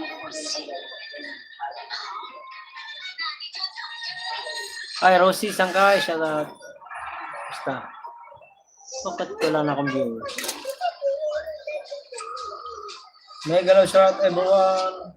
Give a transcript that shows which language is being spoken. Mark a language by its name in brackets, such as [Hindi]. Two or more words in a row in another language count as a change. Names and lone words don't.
[Chinese] 戏。好，那你就等着。 [Filipino] Ay, Rosie, saan ka? [English] Shout out. [Filipino] Basta. Bakit wala na akong viewers? [English] Mega love shout out everyone.